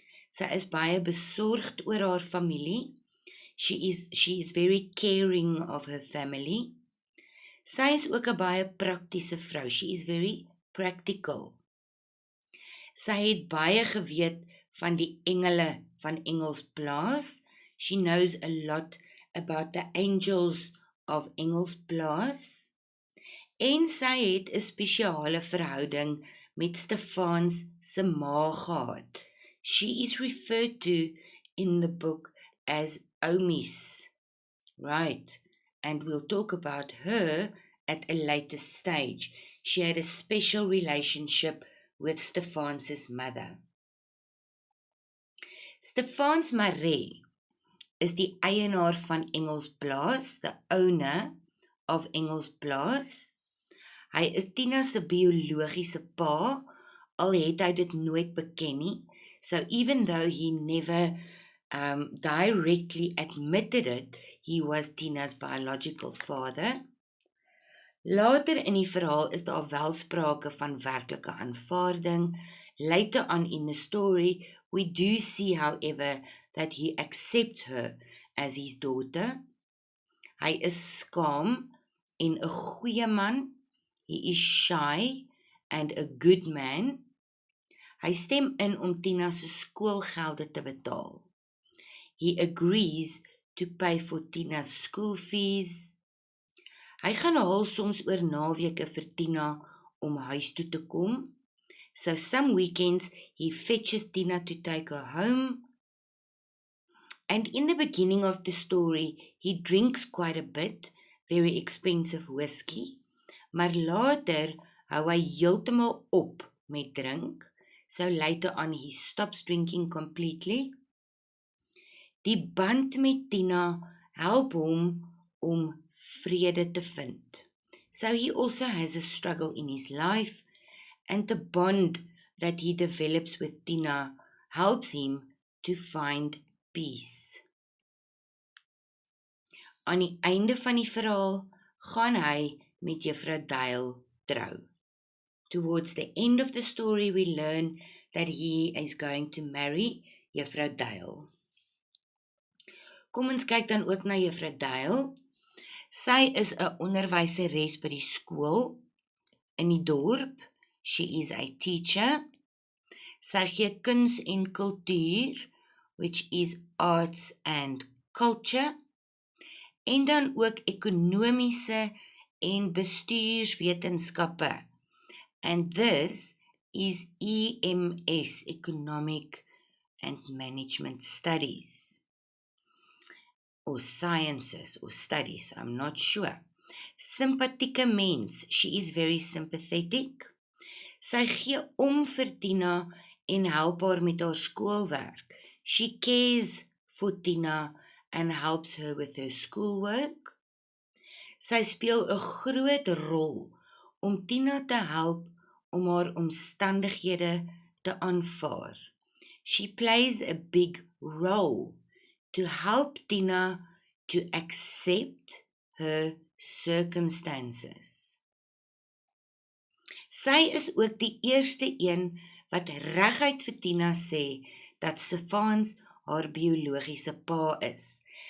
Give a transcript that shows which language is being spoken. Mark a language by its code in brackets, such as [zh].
[af] Sy is baie besorgd oor haar familie. [en] She is very caring of her family. [af] Sy is ook 'n baie praktiese vrou. [en] She is very practical. [af] Sy het baie geweet van die engele van Engelsplaas. [en] She knows a lot about the angels of Engelsplaas. [af] En sy het 'n spesiale verhouding met Stefans se ma gehad. [en] She is referred to in the book as Omis. Right, and we'll talk about her at a later stage. She had a special relationship with Stefans' mother. [af] Stefans Maree is die eienaar van Engelsplaas, [en] the owner of Engelsplaas. [af] Hy is Tina se biologiese pa, al het hy dit nooit beken nie. [en] So even though he never directly admitted it, he was Tina's biological father. [af] Later in die verhaal is daar wel sprake van werklike aanvaarding. [en] Later on in the story, we do see, however, that he accepts her as his daughter. [af] Hy is skaam en 'n goeie man. [en] He is shy and a good man. [af] Hy stem in om Tina se skoolgelde te betaal. [en] He agrees to pay for Tina's school fees. [af] Hy gaan haal soms oor naweke vir Tina om huis toe te kom. [en] So some weekends he fetches Tina to take her home. And in the beginning of the story, he drinks quite a bit, very expensive whiskey. [af] Maar later hou hy heeltemal op met drink, [en] so later on he stops drinking completely. [af] Die band met Tina help hom om vrede te vind. [en] So he also has a struggle in his life, and the bond that he develops with Tina helps him to find peace. [af] Aan die einde van die verhaal gaan hy met Juffrou Dale trou. [en] Towards the end of the story we learn that he is going to marry Juffrou Dale. [af] Kom ons kyk dan ook na Juffrou Dale. Sy is 'n onderwyseres by die skool in die dorp. [en] She is a teacher. [af] Sy gee kuns en kultuur, [en] which is arts and culture. [af] En dan ook ekonomiese en bestuurswetenskappe. [en] And this is EMS, Economic and Management Studies. Or sciences, or studies, I'm not sure. [af] Sympathieke mens, [en] she is very sympathetic. [af] Sy gee om vir Tina en help haar met haar skoolwerk. [en] She cares for Tina and helps her with her schoolwork. [af] Sy speel 'n groot rol om Tina te help om haar omstandighede te aanvaar. [en] She plays a big role to help Tina to accept her circumstances. [af] Sy is ook die eerste een wat reguit vir Tina sê dat Stefans haar biologiese pa is.